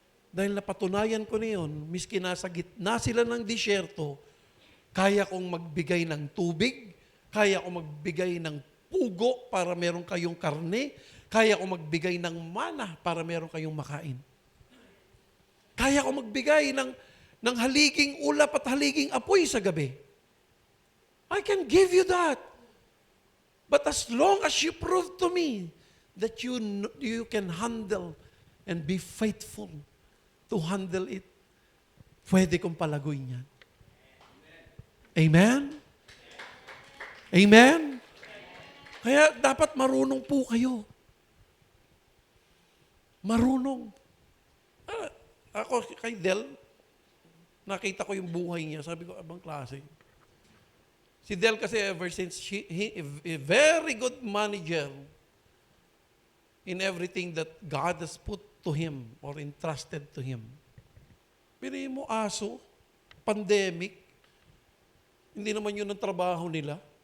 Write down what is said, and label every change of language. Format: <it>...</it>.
<tl>Dahil napatunayan ko na yun, miski nasa gitna sila ng disyerto, kaya kong magbigay ng tubig, kaya kong magbigay ng pugo para meron kayong karne, kaya kong magbigay ng mana para meron kayong makain. Kaya kong magbigay ng haliging ulap at haliging apoy sa gabi.</tl> <en>I can give you that. But as long as you prove to me that you can handle and be faithful to handle it,</en> <tl>pwede kong palaguin yan. Amen? Amen? Kaya dapat marunong po kayo. Marunong. Ako kay Del, nakita ko yung buhay niya. Sabi ko, abang klase. Si Del kasi</tl> <en>ever since, he a very good manager in everything that God has put to him or entrusted to him.</en> <tl>Pili mo aso,</tl> <en>pandemic,</en> <tl>Hindi naman yun ang trabaho nila.</tl>